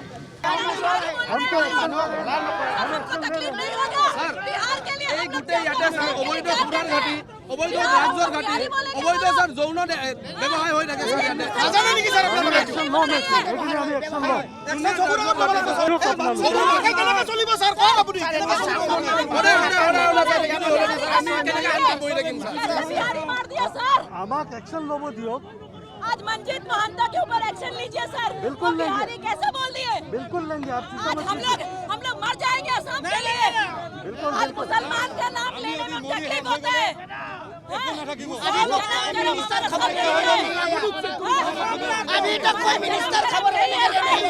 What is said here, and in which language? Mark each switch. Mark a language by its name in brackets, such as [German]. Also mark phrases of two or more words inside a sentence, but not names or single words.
[Assamese] এই গোটেই ইয়াতে ছাৰ অবৈধ সুৰাৰ ঘাটি, অবৈধ ড্ৰাগছৰ ঘাটি, অবৈধ ছাৰ যৌন ব্যৱসায় হৈ থাকে ছাৰ ইয়াতে। নাজানে নেকি ছাৰ আপোনালোকে? চলিব ছাৰ, কওক আপুনি। আমাক একশন ল'ব দিয়ক। [Hindi] आज मंजीत महंता के ऊपर एक्शन लीजिए सर। बिल्कुल लेंगे। बिहारी कैसे बोल दिए? बिल्कुल लेंगे। आप आज हम लोग मर जाएंगे असम के लिए। आज मुसलमान का नाम लेने में तकलीफ होता है। अभी तक कोई मिनिस्टर खबर नहीं है।